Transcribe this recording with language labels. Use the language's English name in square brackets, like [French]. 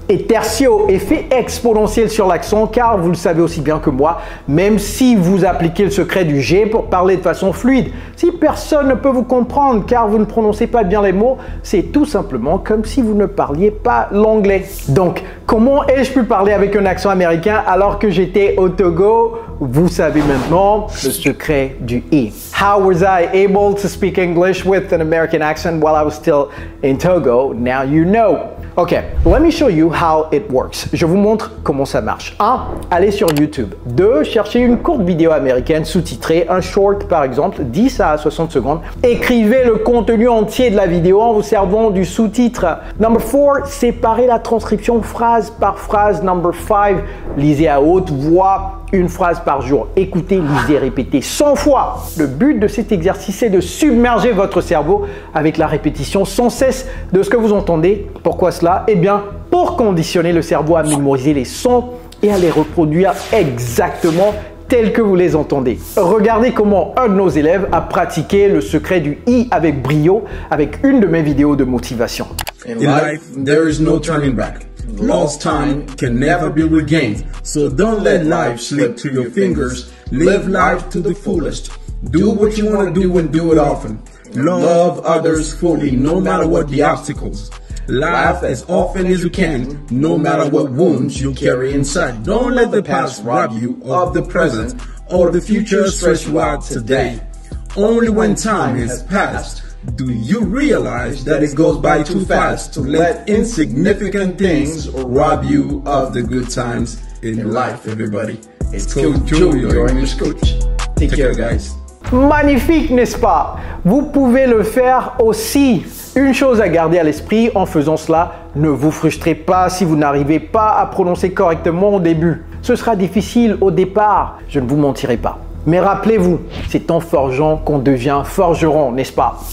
[French] Et tertio, effet exponentiel sur l'accent, car vous le savez aussi bien que moi, même si vous appliquez le secret du G pour parler de façon fluide, si personne ne peut vous comprendre car vous ne prononcez pas bien les mots, c'est tout simplement comme si vous ne parliez pas l'anglais. Donc, comment ai-je pu parler avec un accent américain alors que j'étais au Togo? Vous savez maintenant le secret du I. [English] How was I able to speak English with an American accent while I was still in Togo? Now you know. Ok, let me show you how it works. [French] Je vous montre comment ça marche. 1. Allez sur YouTube. 2. Cherchez une courte vidéo américaine sous-titrée, un short par exemple, 10 à 60 secondes. Écrivez le contenu entier de la vidéo en vous servant du sous-titre. [English] Number 4. [French] Séparez la transcription phrase par phrase. [English] Number 5. [French] Lisez à haute voix une phrase par jour. Écoutez, lisez, répétez 100 fois. Le but de cet exercice est de submerger votre cerveau avec la répétition sans cesse de ce que vous entendez. Pourquoi cela? Eh bien, pour conditionner le cerveau à mémoriser les sons et à les reproduire exactement tels que vous les entendez. Regardez comment un de nos élèves a pratiqué le secret du I avec brio avec une de mes vidéos de motivation. [English] In life, there is no turning back. Lost time can never be regained. So don't let life slip through your fingers. Live life to the fullest. Do what you want to do and do it often. Love others fully, no matter what the obstacles. Laugh as often as you can, no matter what wounds you carry inside. Don't let the past rob you of the present or the future stress you out today. Only when time has passed do you realize that it goes by too fast to let insignificant things rob you of the good times in life, everybody. It's Coach Joe, your English coach. Take care, guys. [French] Magnifique, n'est-ce pas? Vous pouvez le faire aussi. Une chose à garder à l'esprit en faisant cela, ne vous frustrez pas si vous n'arrivez pas à prononcer correctement au début. Ce sera difficile au départ, je ne vous mentirai pas. Mais rappelez-vous, c'est en forgeant qu'on devient forgeron, n'est-ce pas?